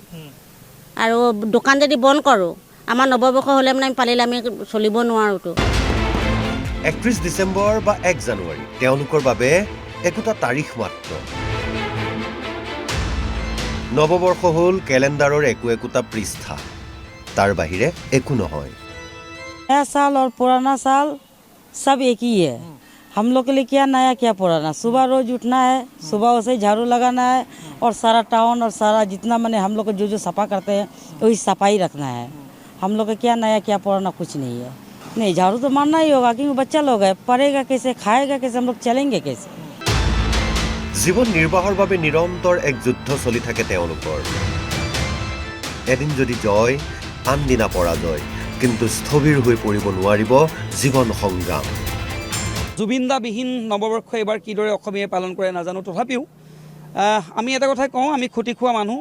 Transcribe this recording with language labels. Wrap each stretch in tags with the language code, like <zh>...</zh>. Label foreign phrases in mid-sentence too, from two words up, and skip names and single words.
<as>আৰু দোকান যদি বন্ধ কৰোঁ, আমাৰ নৱবৰ্ষ হ'লে মানে আমি পালিলে আমি চলিব নোৱাৰোঁতো। 31 ডিচেম্বৰ বা 1 জানুৱাৰী তেওঁলোকৰ বাবে একোটা তাৰিখ মাত্ৰ। নৱবৰ্ষ হ'ল কেলেণ্ডাৰৰ একোটা পৃষ্ঠা, তাৰ বাহিৰে একো নহয়।</as> <hi>नया साल और पुराना साल सब एक ही है। हम लोग के लिए क्या नया क्या पुराना, सुबह रोज उठना है, सुबह से झाड़ू लगाना है और सारा टाउन और सारा जितना मैंने हम लोग को जो सफा करते हैं वही सफाई रखना है। हम लोग का क्या नया क्या पुराना कुछ नहीं है। नहीं, झाड़ू तो मारना ही होगा क्योंकि बच्चा लोग है, पढ़ेगा कैसे, खाएगा कैसे, हम लोग चलेंगे कैसे।</hi> <as>জীৱন নিৰ্বাহৰ বাবে নিৰন্তৰ এক যুদ্ধ চলি থাকে তেওঁলোকৰ। এদিন যদি জয়, আনদিনা পৰাজয়, কিন্তু স্থবিৰ হৈ পৰিব নোৱাৰিব জীৱন সংগ্ৰাম। জুবিনদাবিহীন নৱবৰ্ষ এইবাৰ কিদৰে অসমীয়াই পালন কৰে নাজানো, তথাপিও আমি এটা কথাই কওঁ, আমি খুটি খোৱা মানুহ।</as>